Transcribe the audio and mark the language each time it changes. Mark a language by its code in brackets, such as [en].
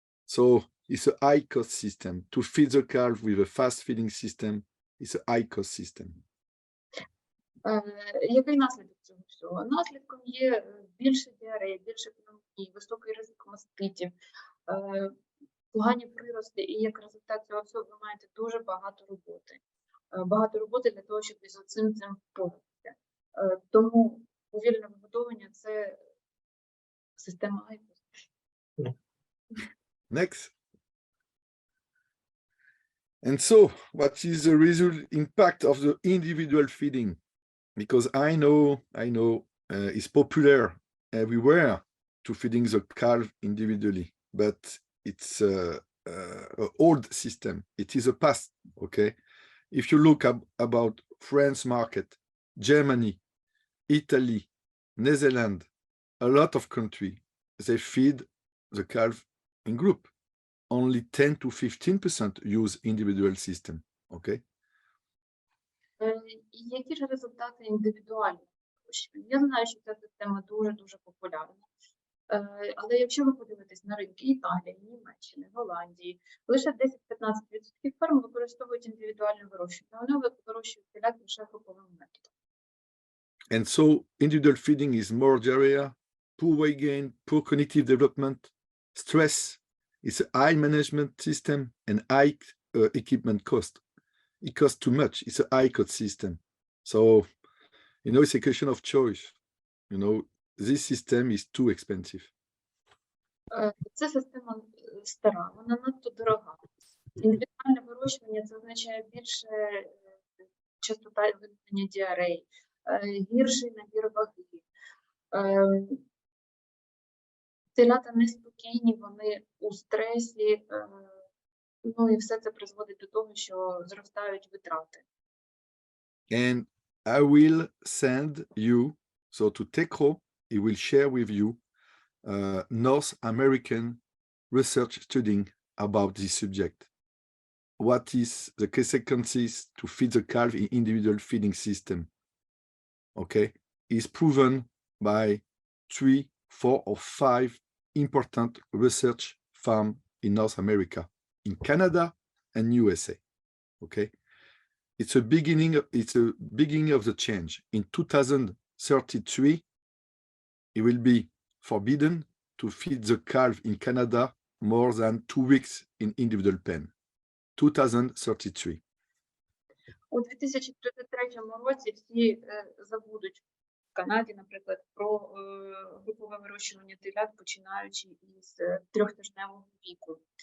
[en] So it's a high cost system. To feed the calf with a fast feeding system is a high cost system. [uk] Який наслідок цього всього? Наслідком є більше діареї, більше пневмонії, високий ризик маститів, погані прирости, і як результат цього всього ви маєте дуже багато роботи. Багато роботи для того, щоб із цим впоратися. Тому повільне вигодовування – це система айкос. [en] Next. And so, what is the result impact of the individual feeding? Because I know it's popular everywhere to feeding the calf individually, but it's an old system. It is a past, okay? If you look about France market, Germany, Italy, Netherlands, a lot of countries, they feed the calf in group. Only 10 to 15% use individual system, okay? [uk] Які ж результати індивідуального вирощування? Я знаю, що ця система дуже-дуже популярна. Але якщо ви подивитесь на ринки Італії, Німеччини, Голландії, лише 10-15% ферм використовують індивідуальне вирощування. Вони вирощують телят лише груповим методом. [en] And so individual feeding is more diarrhea, poor weight gain, poor cognitive development, stress. It's a high management system and high equipment cost. It costs too much. It's a high cost system. So, it's a question of choice. This system is too expensive. [uk] Це система стара, вона надто дорога. Індивідуальне вирощування – це означає більше частота виникнення діарей, гірший набір ваги. Телята неспокійні, вони у стресі, і все це призводить до того, що зростають витрати. [en] And I will send you, so to TEKRO, he will share with you North American research studying about this subject. What is the consequences to feed the calf in individual feeding system? Okay, is proven by 3, 4, or 5 important research farms in North America, in Canada and USA. Okay, it's a beginning of the change. In 2033, it will be forbidden to feed the calf in Canada more than 2 weeks in individual pen. 2033. [uk] У 2033 році всі забудуть в Канаді, наприклад, про групове вирощування телят, починаючи із 3-тижневого віку.